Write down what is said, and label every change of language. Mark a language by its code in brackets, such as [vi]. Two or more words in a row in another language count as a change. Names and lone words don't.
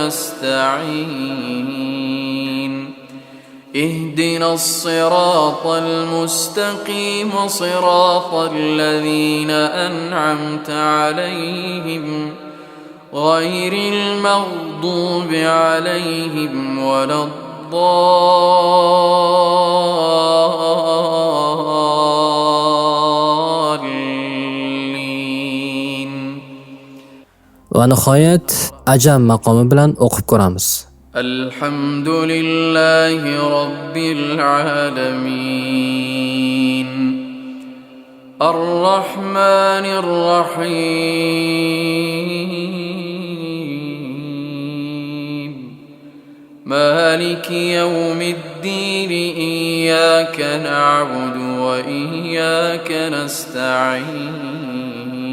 [ar] نستعين اهدنا الصراط المستقيم صراط الذين أنعمت عليهم غير المغضوب عليهم ولا الضالين. [uz] Va nihoyat ajam maqomi bilan o'qib ko'ramiz. [ar] الحمد لله رب العالمين الرحمن الرحيم مالك يوم الدين إياك نعبد وإياك نستعين